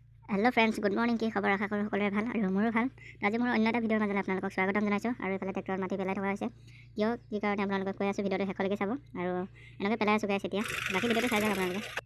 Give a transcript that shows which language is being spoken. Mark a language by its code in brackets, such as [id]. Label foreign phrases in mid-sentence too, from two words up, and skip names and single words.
[en] Hello friends good morning [as] কি খবৰ আশা কৰোঁ সকলোৰে ভাল আৰু মোৰো ভাল আজি মোৰ অন্য এটা ভিডিঅ'ৰ মাজলৈ আপোনালোকক স্বাগতম জনাইছোঁ আৰু এইফালে ট্ৰেক্টৰত মাটি পেলাই থকা হৈছে কিয় কি কাৰণে আপোনালোকক কৈ আছোঁ ভিডিঅ'টো শেষলৈকে চাব আৰু এনেকৈ পেলাই আছোঁ গাইছ এতিয়া বাকী ভিডিঅ'টো চাই যাওক আপোনালোকে